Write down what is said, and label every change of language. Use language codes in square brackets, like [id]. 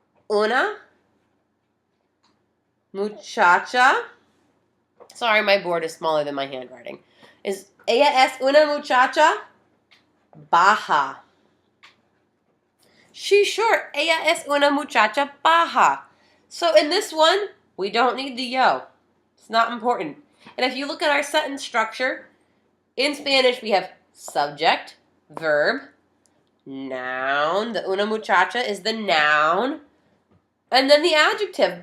[es] Una muchacha. [en] Sorry, my board is smaller than my handwriting. [es] Ella es una muchacha baja. [en] She's short. [es] Ella es una muchacha baja. [en] So in this one, we don't need the yo. It's not important. And if you look at our sentence structure, in Spanish we have subject, verb, noun. The una muchacha is the noun. And then the adjective.